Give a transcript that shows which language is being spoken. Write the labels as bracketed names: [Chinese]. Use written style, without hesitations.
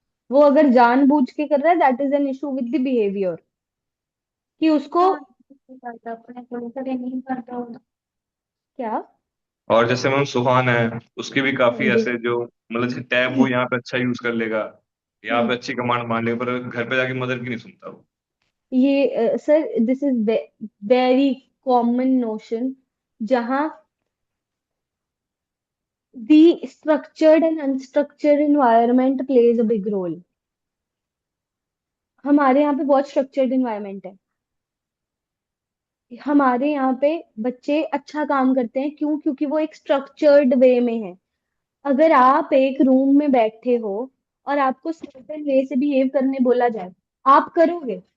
[Hindi] वो अगर जानबूझ के कर रहा है, [English] that is an issue with the behaviour, [Hindi] कि उसको क्यों नहीं करता, अपने को तो नहीं करता होगा। क्या। और जैसे मैम सुहान है, उसके भी हाँ काफी जी। ऐसे जो, मतलब जैसे टैब वो यहाँ पे अच्छा यूज कर लेगा, यहाँ हम्म। पे अच्छी कमांड मान लेगा, पर घर पे जाके मदर की नहीं सुनता वो। [English] ये sir, this is very common notion, जहाँ the structured and unstructured environment plays a big role। [Hindi] हमारे यहाँ पे बहुत स्ट्रक्चर्ड environment है। हमारे यहाँ पे बच्चे अच्छा काम करते हैं, क्यों? क्योंकि वो एक स्ट्रक्चर्ड वे में है। अगर आप एक रूम में बैठे हो और आपको सर्टेन वे से बिहेव करने बोला जाए, आप करोगे।